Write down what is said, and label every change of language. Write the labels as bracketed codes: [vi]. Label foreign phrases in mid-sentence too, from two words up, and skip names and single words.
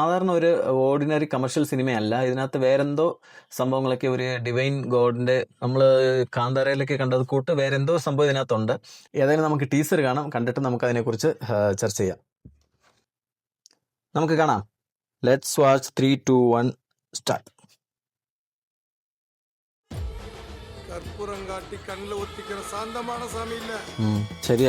[ml] സാധാരണ ഒരു [en] ordinary commercial [ml] സിനിമയല്ല. ഇതിനകത്ത് വേറെന്തോ സംഭവങ്ങളൊക്കെ, ഒരു [en] divine God [ml] നമ്മൾ കാന്താരയിലൊക്കെ കണ്ടത് കൂട്ട് വേറെന്തോ സംഭവം ഇതിനകത്തുണ്ട്. ഏതായാലും നമുക്ക് ടീസർ കാണാം. കണ്ടിട്ട് നമുക്ക് അതിനെക്കുറിച്ച് ചർച്ച ചെയ്യാം. നമുക്ക് കാണാം. [en] let's watch 3, 2, 1 start. [ta] கற்பூரம் காட்டி கண்ணில் ஒத்திக்கிற சாந்தமான சாமி இல்ல. சரியா?